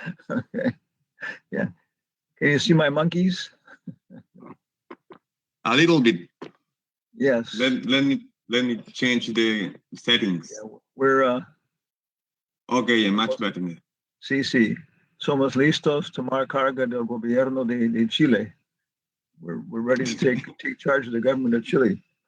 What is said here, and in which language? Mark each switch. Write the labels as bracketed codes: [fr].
[en] Okay. Yeah. Can you see my monkeys? A little bit. Yes. Let me change the settings. Yeah, we're Okay, much better. [es] sí. Somos listos tomar carga del gobierno de Chile. [en] We're ready to take charge of the government of Chile.